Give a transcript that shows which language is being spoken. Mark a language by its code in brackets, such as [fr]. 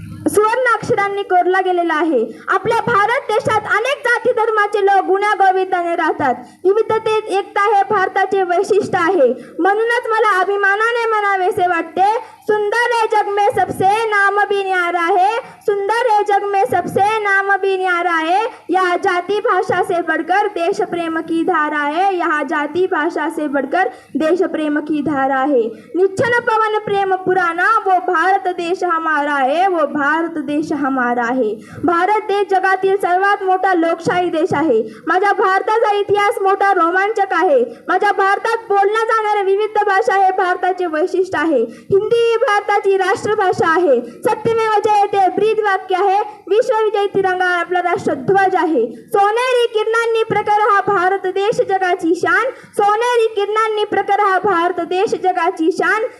[mr] सुवर्ण अक्षरांनी कोरला गेलेला आहे. आपल्या भारत देशात अनेक जाती धर्माचे लोक गुण्यागोविंदाने राहतात. विविधतेत एकता हे भारताचे वैशिष्ट्य आहे. म्हणूनच मला अभिमानाने म्हणावेसे वाटते, [hi] सुंदर है जग में सबसे नाम भी न्यारा है, सुंदर है जग में सबसे नाम भी न्यारा है। यहाँ जाति भाषा से बढ़कर देश प्रेम की धारा है, यहाँ जाति भाषा से बढ़कर देश प्रेम की धारा है। निश्चल पवन प्रेम पुराना, वो भारत देश हमारा है, वो भारत देश हमारा आहे। [mr] भारत देश जगातील सर्वात मोठा लोकशाही देश आहे। माझ्या भारताचा इतिहास मोठा रोमांचक आहे। माझ्या भारतात बोलल्या जाणाऱ्या विविध भाषा हे भारताचे वैशिष्ट्य आहे। हिंदी ही भारताची राष्ट्रभाषा आहे। सत्यमेव जयते ब्रीद वाक्य आहे। विश्वविजयी तिरंगा आपला राष्ट्रध्वज आहे। सोनेरी किरणांनी प्रखर हा भारत देश जगाची शान, सोनेरी किरणांनी प्रखर हा भारत देश जगाची शान।